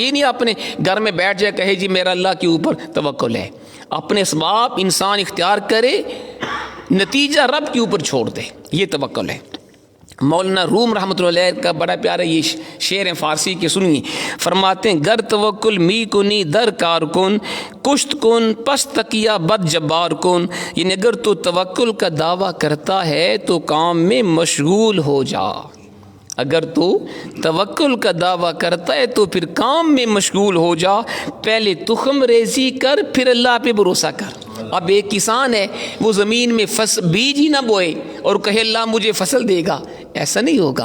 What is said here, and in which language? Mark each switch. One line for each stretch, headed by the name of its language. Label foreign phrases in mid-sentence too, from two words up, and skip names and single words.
Urdu: یہ نہیں اپنے گھر میں بیٹھ جائے کہے جی میرا اللہ کے اوپر توکل ہے۔ اپنے اسباب انسان اختیار کرے، نتیجہ رب کے اوپر چھوڑ دے، یہ توکل ہے۔ مولانا روم
Arabic: رحمۃ اللہ علیہ
Urdu: کا بڑا پیارا یہ شعر ہے فارسی کے، سنیے، فرماتے ہیں
Persian: گر توکل می کنی در کار کن، کشت کن پس تکیہ بد جبار کن،
Urdu: یعنی اگر تو توکل کا دعویٰ کرتا ہے تو کام میں مشغول ہو جا۔ اگر تو توکل کا دعویٰ کرتا ہے تو پھر کام میں مشغول ہو جا، پہلے تخم ریزی کر پھر اللہ پہ بھروسہ کر۔ اب ایک کسان ہے وہ زمین میں بیج ہی نہ بوئے اور کہے اللہ مجھے فصل دے گا، ایسا نہیں ہوگا۔